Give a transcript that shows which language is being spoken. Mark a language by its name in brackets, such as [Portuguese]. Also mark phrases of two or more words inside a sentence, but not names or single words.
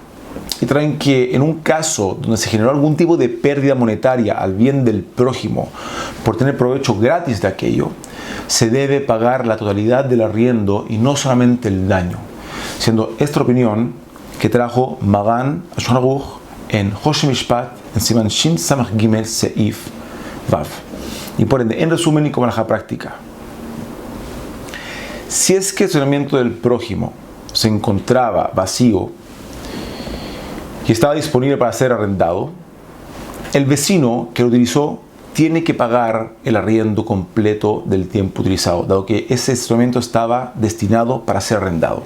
[Spanish] Y traen que en un caso donde se generó algún tipo de pérdida monetaria al bien del prójimo por tener provecho gratis de aquello, se debe pagar la totalidad del arriendo y no solamente el daño. Siendo esta opinión que trajo Magan Shulchan Aruch en Hoshe Mishpat, en [Hebrew] סימן שין סמך גימל סעיף ואו. [Spanish] Y por ende, en resumen y como la práctica, si es que el estacionamiento del prójimo se encontraba vacío y estaba disponible para ser arrendado, el vecino que lo utilizó tiene que pagar el arriendo completo del tiempo utilizado, dado que ese estacionamiento estaba destinado para ser arrendado.